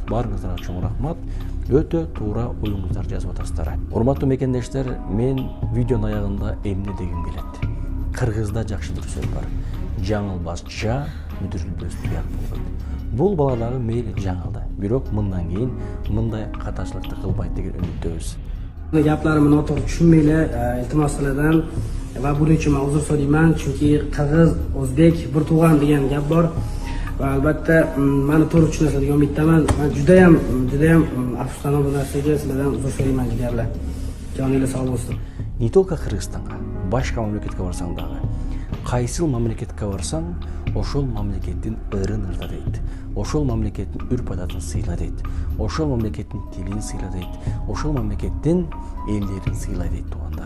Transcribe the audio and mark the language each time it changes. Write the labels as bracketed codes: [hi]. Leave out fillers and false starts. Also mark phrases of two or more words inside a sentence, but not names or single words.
[ky] Барыңыздарга чоң рахмат. Өтө туура оюңуздар жазып атасыздар. Урматтуу мекендештер, мен видеонун аягында эмне дегим келет? Кыргызда жакшы бир сөз бар. Жаңылбас жа, мүдүрүлбөс туяк болот. Бул бала дагы мейли жаңылды. Бирок мындан кийин мындай катачылыкты кылбайт деген үмүттөбүз. [uz] Gaplarimni noto'g'ri tushunmanglar, iltimos sizlardan va buning uchun men uzr so'rayman, chunki qirg'iz, o'zbek bir tug'an degan gap bor va albatta meni to'g'ri tushunasiz degan umiddaman. Men juda ham afsuslanaman bu narsaga, sizlardan uzr so'rayman jigarlar. Joningiz sog' bo'lsin. [ru] Не только [ky] Кыргызстанга, башка мамлекетке барсаң дагы, кайсыл мамлекетке барсаң, ошол мамлекеттин ырын ырда дейт. Ошол мамлекеттин үрп-адатын сыйла дейт. Ошол мамлекеттин тилин сыйла дейт. Ошол мамлекеттин элдерин сыйла дейт туугандары.